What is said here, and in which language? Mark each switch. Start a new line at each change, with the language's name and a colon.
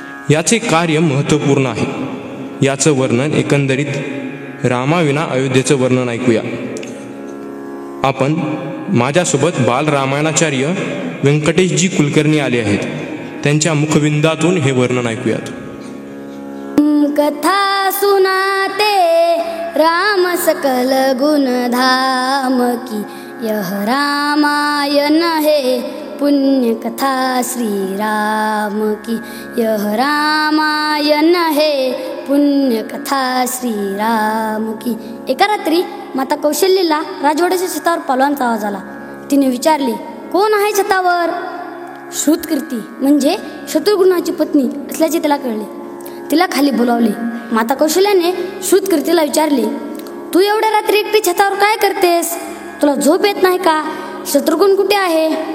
Marathi: याचे कार्य महत्त्वपूर्ण आहे. याचं वर्णन एकंदरीत रामाविना अयोध्येचं वर्णन ऐकूया आपण. माझ्यासोबत बालरामायणाचार्य व्यंकटेशजी कुलकर्णी आले आहेत. त्यांच्या मुखविंदातून हे वर्णन ऐकूयात.
Hindi: कथा सुनाते राम सकल गुण धाम की, यह रामायण है पुण्य कथा श्री राम की, यह रामायण है पुण्य कथा श्री राम की.
Marathi: एका रात्री माता कौशल्येला राजवाड्याच्या छतावर पालवांचा आवाज आला. तिने विचारले, कोण आहे छतावर? श्रुतकीर्ती म्हणजे शत्रुघ्नाची पत्नी असल्याचे त्याला कळले. तिला खाली बोलावले. माता कौशल्याने श्रुतकीर्तीला विचारले, तू एवढ्या रात्री एकटी छतावर काय करतेस? तुला झोप येत नाही का? शत्रुघ्न कुठे आहे?